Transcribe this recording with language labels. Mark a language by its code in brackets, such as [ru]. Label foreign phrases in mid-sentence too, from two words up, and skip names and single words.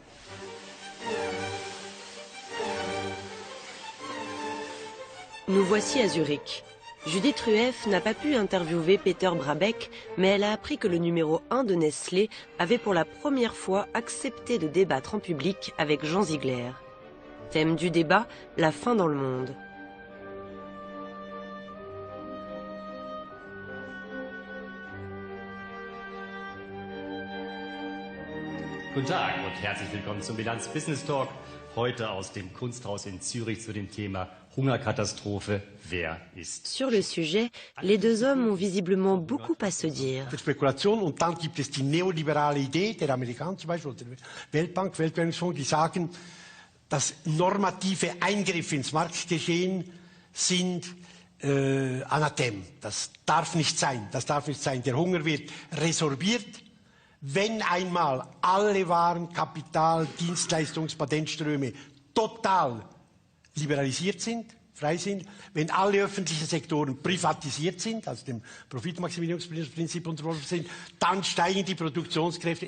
[fr] Nous voici à Zurich. Judith Rueff n'a pas pu interviewer Peter Brabec, mais elle a appris que le numéro 1 de Nestlé avait pour la première fois accepté de débattre en public avec Jean Ziegler. Thème du débat, la faim dans le monde. [de] Guten Tag und herzlich willkommen zum Bilanz Business Talk. Heute aus dem Kunsthaus in Zürich zu dem Thema Hungerkatastrophe, wer ist? [fr] Sur le sujet, les deux hommes ont visiblement beaucoup à se dire. [de] Spekulation und dann gibt es die neoliberale Idee der Amerikaner zum Beispiel, der Weltbank, Weltwährungsfonds, die sagen, dass normative Eingriffe ins Marktgeschehen sind Anathem. Das darf nicht sein. Das darf nicht sein. Der Hunger wird resorbiert. Wenn einmal alle Waren, Kapital, Dienstleistungs-, Patentströme total liberalisiert sind, frei sind, wenn alle öffentlichen Sektoren privatisiert sind, also dem Profitmaximierungsprinzip unterworfen sind, dann steigen die Produktionskräfte.